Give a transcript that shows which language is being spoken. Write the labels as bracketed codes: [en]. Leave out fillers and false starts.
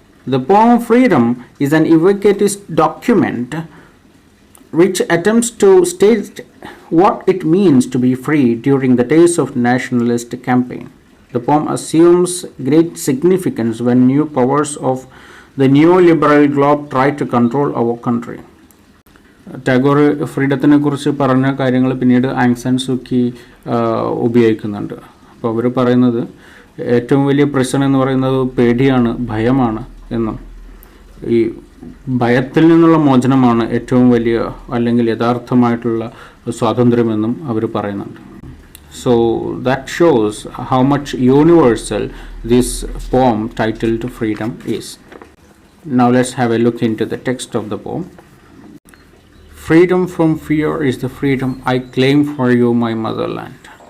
[en] The poem Freedom is an evocative document which attempts to state what it means to be free during the days of nationalist campaign. The poem assumes great significance when new powers of the neoliberal globe try to control our country. [ml] Tagore ഫ്രീഡത്തിനെ കുറിച്ച് പറഞ്ഞ കാര്യങ്ങൾ പിന്നീട് Aung San സൂക്കി ഉപയോഗിക്കുന്നുണ്ട്. അപ്പോൾ അവർ പറയുന്നത് ഏറ്റവും വലിയ പ്രശ്നം എന്ന് പറയുന്നത് പേടിയാണ്, ഭയമാണ് എന്നും ഈ ഭയത്തിൽ നിന്നുള്ള മോചനമാണ് ഏറ്റവും വലിയ അല്ലെങ്കിൽ യഥാർത്ഥമായിട്ടുള്ള സ്വാതന്ത്ര്യമെന്നും അവർ പറയുന്നുണ്ട്. [en] So that shows how much universal this poem titled Freedom is. Now let's have a look into the text of the poem. Freedom from fear is the freedom I claim for you, my motherland.